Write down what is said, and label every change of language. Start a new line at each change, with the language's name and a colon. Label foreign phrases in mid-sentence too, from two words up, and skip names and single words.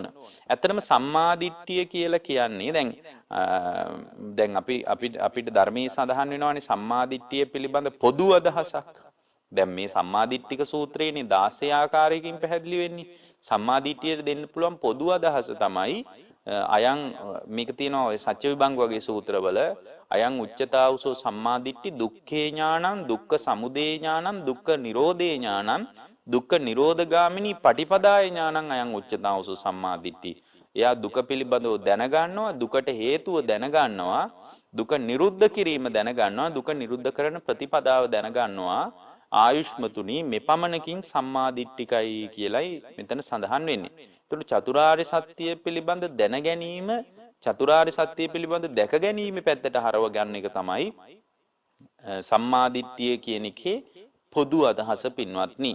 Sinhala: ඇත්තටම සම්මාදිට්ඨිය කියලා කියන්නේ දැන් අපිට ධර්මයේ සඳහන් වෙනවානේ සම්මාදිට්ඨිය පිළිබඳ පොදු අදහසක්. දැන් මේ සම්මාදිට්ඨික සූත්‍රයේනේ 16 ආකාරයකින් පැහැදිලි වෙන්නේ. සම්මාදිට්ඨියට දෙන්න පුළුවන් පොදු අදහස තමයි
Pali: අයං
Sinhala: මේක තියෙනවා ඔය සත්‍ය විභංග වගේ සූත්‍රවල
Pali: අයං උච්චතාවසෝ සම්මාදිට්ඨි දුක්ඛේ ඥානං දුක්ඛ සමුදය ඥානං දුක්ඛ නිරෝධේ ඥානං දුක්ඛ නිරෝධගාමිනී පටිපදාය ඥානං අයං උච්චතාවසෝ සම්මාදිට්ඨි.
Sinhala: එයා දුක පිළිබඳව දැනගන්නවා, දුකට හේතුව දැනගන්නවා, දුක නිරුද්ධ කිරීම දැනගන්නවා, දුක නිරුද්ධ කරන ප්‍රතිපදාව දැනගන්නවා. ආයුෂ්මතුනි මෙපමණකින් සම්මාදිට්ඨිකයි කියලයි මෙතන සඳහන් වෙන්නේ. ඒතකොට චතුරාර්ය සත්‍ය පිළිබඳ දැන ගැනීම, චතුරාර්ය සත්‍ය පිළිබඳ දැක ගැනීම පැත්තට හරව ගන්න එක තමයි සම්මාදිට්ඨිය කියන එකේ පොදු අදහස පින්වත්නි.